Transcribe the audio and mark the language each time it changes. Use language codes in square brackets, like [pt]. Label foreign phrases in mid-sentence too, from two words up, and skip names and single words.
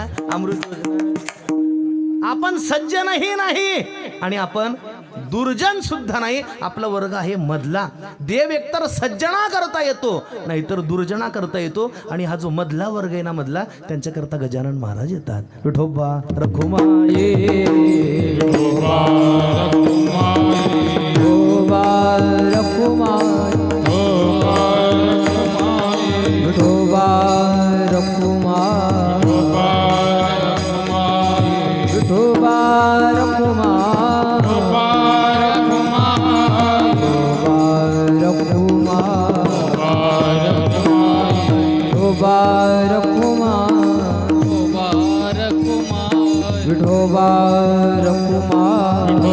[mr] अमृत. आपण सज्जनही नाही आणि आपण दुर्जन सुद्धा नाही. आपला वर्ग आहे मधला. देव एकतर सज्जना करता येतो नाहीतर दुर्जना करता येतो, आणि हा जो मधला वर्ग आहे ना, मधला, त्यांच्याकरता गजानन महाराज येतात. विठोबा रखुमाये, विठोबा रखुमाये, विठोबा रखुमाये, विठोबा विठोबा रखुमाय,